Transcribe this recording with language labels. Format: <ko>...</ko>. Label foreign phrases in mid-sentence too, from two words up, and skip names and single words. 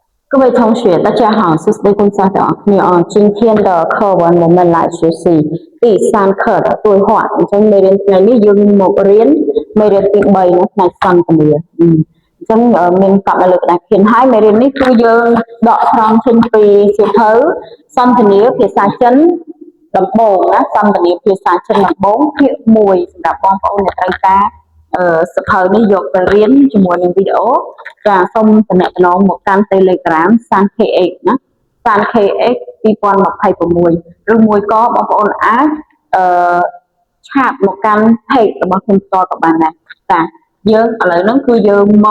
<zh>各位同学，大家好，是雷公家长。今天的课文我们来学习第3课的对话。</zh> <km>每人ថ្ងៃនេះយើងមករៀនមេរៀនទី3នៅផ្នែកសន្ទនាមានកាប់នៅលើក្តារខៀនហើយមេរៀននេះគឺយើង ដកស្រង់ចេញពីសៀវភៅសន្ទនាភាសាចិនដំបូងណាសន្ទនាភាសាចិនដំបូងភាគ1សម្រាប់បងប្អូនអ្នកត្រូវការសភៅនេះយកទៅរៀនជាមួយនឹងវីដេអូចាសូមតំណែងមកកាន់ Telegram សាន KX ណាសាន KX 2026ឬមួយក៏បងប្អូនអាចឆាតមកកាន់ page របស់ខ្ញុំផ្ទាល់ក៏បានដែរចាយើងឥឡូវហ្នឹងគឺយើង</km>